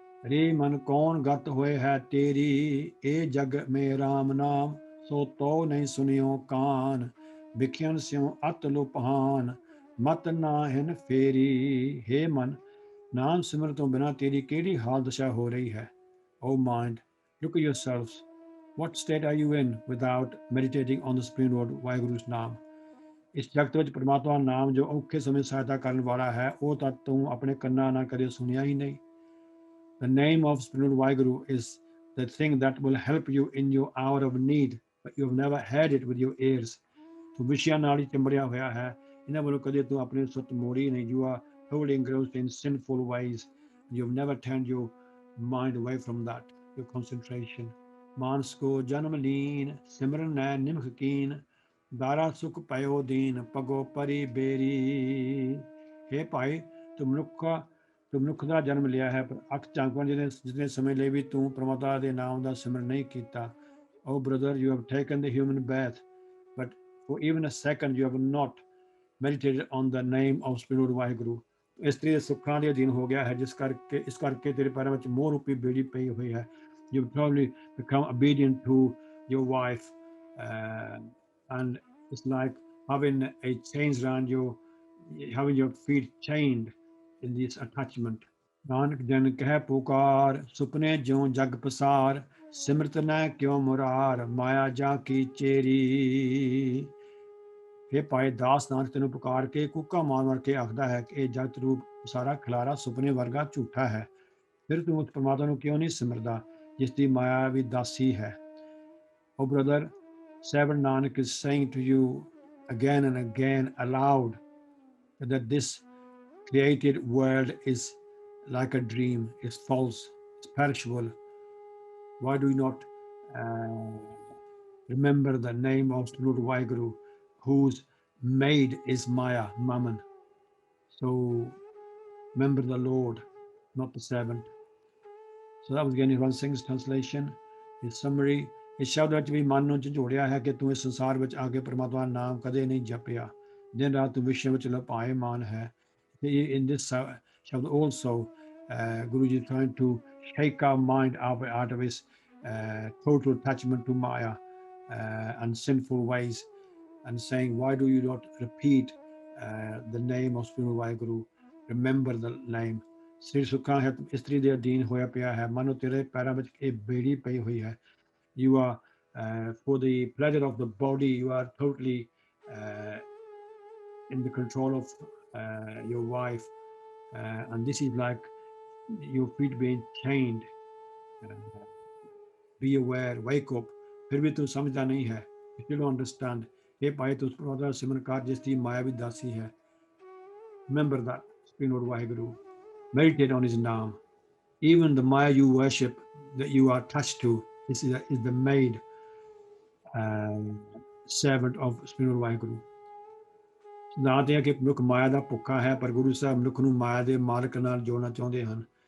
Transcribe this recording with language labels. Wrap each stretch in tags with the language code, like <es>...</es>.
<pa>ਰੇ ਮਨ ਕੌਣ ਗਤ ਹੋਏ ਹੈ ਤੇਰੀ ਇਹ ਜਗ ਮੇ ਰਾਮ ਨਾਮ ਸੋ ਤੋ ਨਹੀਂ ਸੁਨਿਓ ਕਾਨ। ਵਿਖਿਆਨ ਸਿਉ ਅਤ ਲੁਪਾਨ ਮਤ ਨਾਹਿਨ ਫੇਰੀ। ਹੇ ਮਨ ਨਾਮ ਸਿਮਰਨ ਤੋਂ ਬਿਨਾਂ ਤੇਰੀ ਕਿਹੜੀ ਹਾਲ ਦਸ਼ਾ ਹੋ ਰਹੀ ਹੈ।</pa> <en>O mind, look at yourselves. What state are you in without meditating on the Supreme Lord Waheguru's ਨਾਮ।</en> <pa>ਇਸ ਜਗਤ ਵਿੱਚ ਪਰਮਾਤਮਾ ਨਾਮ ਜੋ ਔਖੇ ਸਮੇਂ ਸਹਾਇਤਾ ਕਰਨ ਵਾਲਾ ਹੈ ਉਹ ਤਾਂ ਤੂੰ ਆਪਣੇ ਕੰਨਾਂ ਨਾਲ ਕਦੇ ਸੁਣਿਆ ਹੀ ਨਹੀਂ।</pa> <en>The name of Supreme Lord Vaheguru is the thing that will help you in your hour of need, but you have never heard it with your ears.</en> <pa>ਤੂੰ ਵਿਸ਼ਿਆਂ ਨਾਲ ਹੀ ਚੰਬੜਿਆ ਹੋਇਆ ਹੈ ਇਹਨਾਂ ਵੱਲੋਂ ਕਦੇ ਤੂੰ ਆਪਣੀ ਸੁੱਤ ਮੋੜੀ ਨਹੀਂ।</pa> <en>You are totally engrossed in sinful ways. You have never turned your mind away from that, your concentration.</en> <pa>ਮਾਨਸ ਕੋ ਜਨਮ ਲੀਨ ਸਿਮਰਨ ਨੈ ਨਿਮਖ ਕੀਨ। ਦਾਰਾ ਸੁਖ ਪਇਓ ਦੀਨ ਪਗੋ ਪਰੀ ਬੇਰੀ। ਹੇ ਭਾਈ ਤੂੰ ਮਨੁੱਖ ਦਾ ਜਨਮ ਲਿਆ ਹੈ ਪਰ ਅੱਖ ਝਾਂਕਣ ਜਿਤਨੇ ਸਮੇਂ ਲਈ ਵੀ ਤੂੰ ਪਰਮਾਤਮਾ ਦੇ ਨਾਮ ਦਾ ਸਿਮਰਨ ਨਹੀਂ ਕੀਤਾ।</pa> <en>O brother, you have taken the human birth, but for even a second you have not meditated on the name of Supreme Lord Waheguru.</en> <pa>ਇਸਤਰੀ ਦੇ ਸੁੱਖਾਂ ਦੇ ਅਧੀਨ ਹੋ ਗਿਆ ਹੈ ਇਸ ਕਰਕੇ ਤੇਰੇ ਪੈਰਾਂ ਵਿੱਚ ਮੋਹ ਰੂਪੀ ਬੇੜੀ ਪਈ ਹੋਈ ਹੈ।</pa> <en>You probably become obedient to your wife and it's like having a chains around you, having your feet chained in this attachment.</en> <pa>Nanak ਜਨ ਕਹਿ ਪੁਕਾਰ, ਸੁਪਨੇ ਜਿਉ ਜਗ ਪਸਾਰ, ਸਿਮਰਤ ਨੈ ਕਿਉ ਮੁਰਾਰ, ਮਾਇਆ ਜਾ ਕੀ ਚੇਰੀ। ਇਹ ਪਾਏ ਦਾਸ ਨਾਨਕ ਤੈਨੂੰ ਪੁਕਾਰ ਕੇ ਕੂਕਾ ਮਾਰ ਮਾਰ ਕੇ ਆਖਦਾ ਹੈ ਕਿ ਇਹ ਜਗਤ ਰੂਪ ਸਾਰਾ ਖਿਲਾਰਾ ਸੁਪਨੇ ਵਰਗਾ ਝੂਠਾ ਹੈ। ਫਿਰ ਤੂੰ ਉਸ ਪਰਮਾਤਮਾ ਨੂੰ ਕਿਉਂ ਨਹੀਂ ਸਿਮਰਦਾ ਜਿਸ ਦੀ ਮਾਇਆ ਵੀ ਦਾਸੀ ਹੈ।</pa> <en>Oh brother, Seven Nanak is saying to you again and again aloud that this created world is like a dream, is false, is perishable. Why do you not remember the name of Lord Waheguru, whose maid is Maya, Mammon? So remember the Lord, not the servant. So that was again Ivan Singh's translation, his summary.</en> <pa>ਇਸ ਸ਼ਬਦ ਵਿੱਚ ਵੀ ਮਨ ਨੂੰ ਝੰਜੋੜਿਆ ਹੈ ਕਿ ਤੂੰ ਇਸ ਸੰਸਾਰ ਵਿੱਚ ਆ ਕੇ ਪਰਮਾਤਮਾ ਦਾ ਨਾਮ ਕਦੇ ਨਹੀਂ ਜਪਿਆ, ਦਿਨ ਰਾਤ ਤੂੰ ਵਿਸ਼ੇ ਵਿੱਚ ਲਪਾਏਮਾਨ ਹੈ।</pa> <en>In this shabad also, Guru Ji is trying to shake our mind out of his total attachment to Maya and sinful ways, and saying, why do you not repeat the name of Sri Vaheguru? Remember the name.</en> <pa>ਸ੍ਰੀ ਸੁੱਖਾਂ ਹੈ ਇਸਤਰੀ ਦੇ ਅਧੀਨ ਹੋਇਆ ਪਿਆ ਹੈ, ਮਨੋ ਤੇਰੇ ਪੈਰਾਂ ਵਿੱਚ ਇਹ ਬੇੜੀ ਪਈ ਹੋਈ ਹੈ।</pa> <en>You are for the pleasure of the body, you are totally in the control of your wife, and this is like your feet being chained. Be aware, wake up.</en> <hi>फिर भी तू समझदा नहीं है,</hi> <en>you still don't understand.</en> <hi>ये पाए तो उसका सिमरन कार जिसकी माया भी दासी है।</hi> <en>Remember that, Supreme Lord Vaheguru. Meditate on his name. Even the Maya you worship, that you are attached to, is the maid servant of Supreme Lord Vaheguru.</en> <pa>ਸਿਧਾਂਤ ਇਹ ਹੈ ਕਿ ਮਨੁੱਖ ਮਾਇਆ ਦਾ ਭੁੱਖਾ ਹੈ, ਪਰ ਗੁਰੂ ਸਾਹਿਬ ਮਨੁੱਖ ਨੂੰ ਮਾਇਆ ਦੇ ਮਾਲਕ ਨਾਲ ਜੋੜਨਾ ਚਾਹੁੰਦੇ ਹਨ।</pa>